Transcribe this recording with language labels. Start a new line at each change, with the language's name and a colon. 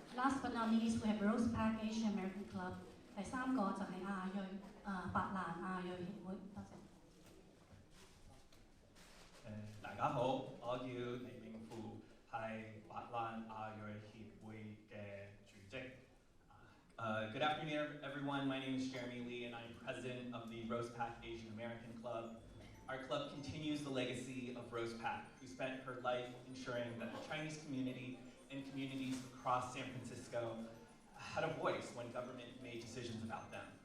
English: Last but not least, we have Rose Park Asian American Club。
Cantonese: 第三個就係亞裔白蘭亞裔協會。多謝。大家好，我叫李永富，係白蘭亞裔協會嘅主席。
English: Good afternoon, everyone. My name is Jeremy Lee, and I'm president of the Rose Pack Asian American Club. Our club continues the legacy of Rose Pack, who spent her life ensuring that the Chinese community and communities across San Francisco had a voice when government made decisions about them.